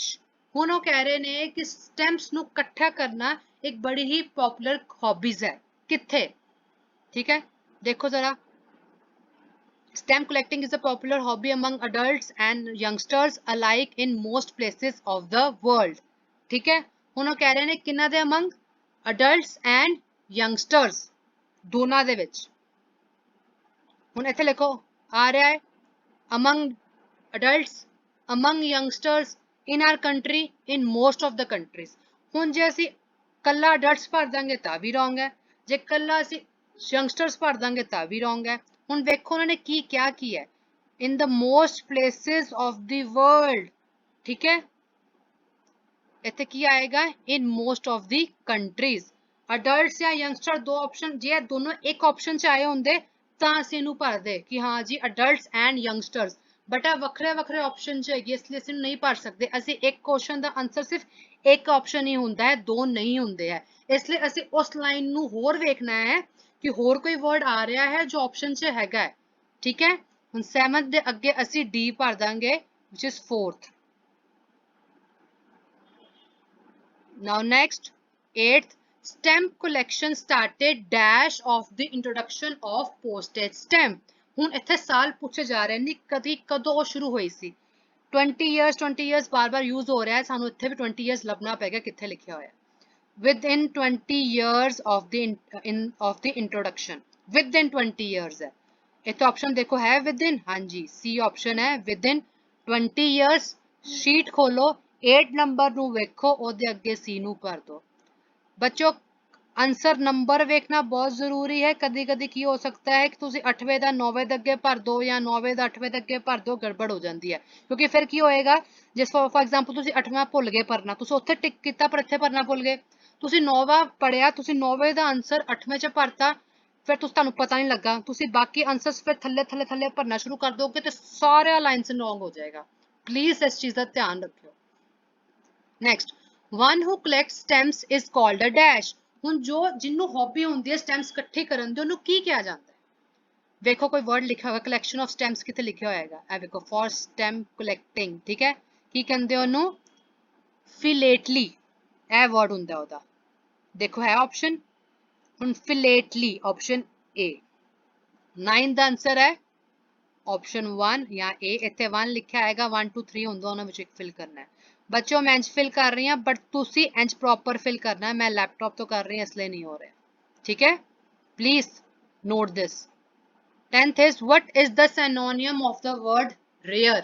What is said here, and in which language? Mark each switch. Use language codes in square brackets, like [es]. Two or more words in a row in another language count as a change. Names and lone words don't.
[pa] ਹੁਣ ਉਹ ਕਹਿ ਰਹੇ ਨੇ ਕਿ ਸਟੈਂਪਸ ਨੂੰ ਇਕੱਠਾ ਕਰਨਾ ਇੱਕ ਬੜੀ ਹੀ [en] popular hobbies [pa] ਹੈ. ਕਿੱਥੇ? ਠੀਕ ਹੈ, ਦੇਖੋ ਜ਼ਰਾ. [en] Stamp collecting is a popular hobby among adults and youngsters alike in most places of the world. [pa] ਠੀਕ ਹੈ, ਹੁਣ ਉਹ ਕਹਿ ਰਹੇ ਨੇ ਕਿੰਨਾ ਦੇ [en] among adults and youngsters, [pa] ਦੋਨਾਂ ਦੇ ਵਿੱਚ. ਹੁਣ ਇੱਥੇ ਲਿਖੋ, ਆ ਰਿਹਾ ਹੈ [en] among adults, among youngsters, in our country, in most of the countries. [pa] ਹੁਣ ਜੇ ਅਸੀਂ ਕੱਲਾ adults ਭਰ ਦਾਂਗੇ ਤਾਂ ਵੀ wrong ਹੈ, ਜੇ ਕੱਲਾ ਅਸੀਂ youngsters ਭਰ ਦਾਂਗੇ ਤਾਂ ਵੀ wrong ਹੈ. ਹੁਣ ਵੇਖੋ ਉਹਨਾਂ ਨੇ ਕੀ ਕਿਹਾ ਕੀ ਹੈ, [en] in the most places of the world, [pa] ਠੀਕ ਹੈ. ਇੱਥੇ ਕੀ ਆਏਗਾ, [en] in most of the countries. [pa] adults ਜਾਂ youngster ਦੋ ਆਪਸ਼ਨ, ਜੇ ਦੋਨੋਂ ਇੱਕ ਆਪਸ਼ਨ ਚ ਆਏ ਹੁੰਦੇ ਤਾਂ ਅਸੀਂ ਇਹਨੂੰ ਭਰਦੇ ਕਿ ਹਾਂ ਜੀ [en] adults and youngsters, [pa] ਬਟ ਆ ਵੱਖਰੇ ਵੱਖਰੇ ਆਪਸ਼ਨ ਚ ਹੈਗੀ, ਇਸ ਲਈ ਅਸੀਂ ਨਹੀਂ ਭਰ ਸਕਦੇ. ਅਸੀਂ ਇੱਕ ਕੁਐਸਚਨ ਦਾ ਆਨਸਰ ਸਿਰਫ ਇੱਕ ਆਪਸ਼ਨ ਹੀ ਹੁੰਦਾ ਹੈ, ਦੋ ਨਹੀਂ ਹੁੰਦੇ ਹੈ. ਇਸ ਲਈ ਅਸੀਂ ਉਸ ਲਾਈਨ ਨੂੰ ਹੋਰ ਵੇਖਣਾ ਹੈ ਕਿ ਹੋਰ ਕੋਈ ਵਰਡ ਆ ਰਿਹਾ ਹੈ ਜੋ ਆਪਸ਼ਨ ਚ ਹੈਗਾ ਹੈ, ਠੀਕ ਹੈ. ਹੁਣ 7th ਦੇ ਅੱਗੇ ਅਸੀਂ ਡੀ ਭਰ ਦਾਂਗੇ, [en] which is 4th. Now next 8th, stamp collection started dash of the introduction of postage stamp। [pa] ਹੁਣ ਇੱਥੇ ਸਾਲ ਪੁੱਛੇ ਜਾ ਰਹੇ ਨੇ ਕਦੀ ਕਦੋਂ ਸ਼ੁਰੂ ਹੋਈ ਸੀ। 20 years ਬਾਰ-ਬਾਰ यूज ਹੋ ਰਿਹਾ ਹੈ, ਸਾਨੂੰ ਇੱਥੇ ਵੀ 20 years ਲੱਭਣਾ ਪਏਗਾ ਕਿੱਥੇ ਲਿਖਿਆ ਹੋਇਆ। [en] within 20 years of the introduction, within 20 years है। [pa] ਇੱਥੇ ਆਪਸ਼ਨ ਦੇਖੋ ਹੈ within, ਹਾਂ ਜੀ ਸੀ ਆਪਸ਼ਨ ਹੈ [en] within 20 years। [pa] ਸ਼ੀਟ ਖੋਲੋ 8 ਨੰਬਰ ਨੂੰ ਵੇਖੋ ਉਹਦੇ ਅੱਗੇ ਸੀ ਨੂੰ ਭਰ ਦੋ। ਬੱਚੋ ਆਨਸਰ ਨੰਬਰ ਵੇਖਣਾ ਬਹੁਤ ਜ਼ਰੂਰੀ ਹੈ। ਕਦੀ ਕਦੀ ਕੀ ਹੋ ਸਕਦਾ ਹੈ ਕਿ ਤੁਸੀਂ 8ਵੇਂ ਦਾ 9ਵੇਂ ਦੇ ਅੱਗੇ ਭਰ ਦੋ ਜਾਂ 9ਵੇਂ ਦਾ 8ਵੇਂ ਦੇ ਅੱਗੇ ਭਰ ਦੋ, ਗੜਬੜ ਹੋ ਜਾਂਦੀ ਹੈ। ਕਿਉਂਕਿ ਫਿਰ ਕੀ ਹੋਏਗਾ, ਜਿਸ [en] for example [pa] ਤੁਸੀਂ 8ਵਾਂ ਭੁੱਲ ਗਏ ਭਰਨਾ, ਤੁਸੀਂ ਉੱਥੇ ਟਿਕ ਕੀਤਾ ਪਰ ਇੱਥੇ ਭਰਨਾ ਭੁੱਲ ਗਏ। ਤੁਸੀਂ 9ਵਾਂ ਪੜਿਆ, ਤੁਸੀਂ 9ਵੇਂ ਦਾ ਆਨਸਰ 8ਵੇਂ ਚ ਭਰਤਾ, ਫਿਰ ਤੁਹਾਨੂੰ ਪਤਾ ਨਹੀਂ ਲੱਗਾ, ਤੁਸੀਂ ਬਾਕੀ ਆਨਸਰਸ ਫਿਰ ਥੱਲੇ ਥੱਲੇ ਥੱਲੇ ਭਰਨਾ ਸ਼ੁਰੂ ਕਰ ਦੋਗੇ ਤੇ ਸਾਰਾ [en] lines wrong [pa] ਹੋ ਜਾਏਗਾ। ਪਲੀਜ਼ ਇਸ ਚੀਜ਼ ਦਾ ਧਿਆਨ ਰੱਖਿਓ। ਨੈਕਸਟ, [en] one who collects stamps is called a dash। [pa] ਹੁਣ ਜੋ ਜਿਹਨੂੰ ਹੌਬੀ ਹੁੰਦੀ ਹੈ ਸਟੈਂਪਸ ਇਕੱਠੇ ਕਰਨ ਦੀ, ਉਹਨੂੰ ਕੀ ਕਿਹਾ ਜਾਂਦਾ ਹੈ? ਵੇਖੋ ਕੋਈ ਵਰਡ ਲਿਖਿਆ ਹੋਇਆ [en] collection of stamps [pa] ਕਿੱਥੇ ਲਿਖਿਆ ਹੋਏਗਾ, ਇਹ ਵੇਖੋ [en] for stamp collecting, [pa] ਠੀਕ ਹੈ। ਕੀ ਕਹਿੰਦੇ ਉਹਨੂੰ? ਫਿਲੇਟਲੀ, ਇਹ ਵਰਡ ਹੁੰਦਾ ਉਹਦਾ। ਦੇਖੋ ਹੈ ਆਪਸ਼ਨ, ਹੁਣ ਫਿਲੇਟਲੀ ਆਪਸ਼ਨ ए। 9 ਦਾ ਆਨਸਰ ਹੈ ऑप्शन 1 या ए। ਇੱਥੇ 1 ਲਿਖਿਆ ਆਏਗਾ, 1 2 3 ਹੁੰਦਾ, ਉਹਨਾਂ ਵਿੱਚ ਇੱਕ ਫਿਲ ਕਰਨਾ ਹੈ। ਬੱਚਿਓ ਮੈਂ ਇੰਜ ਫਿਲ ਕਰ ਰਹੀ ਹਾਂ ਬਟ ਤੁਸੀਂ ਇੰਜ [en] proper fill [pa] ਕਰਨਾ ਹੈ। ਮੈਂ ਲੈਪਟਾਪ ਤੋਂ ਕਰ ਰਹੀ ਹਾਂ ਇਸ ਲਈ ਨਹੀਂ ਹੋ ਰਿਹਾ, ਠੀਕ ਹੈ। [en] please note this. 10th is what is the synonym of the word rare।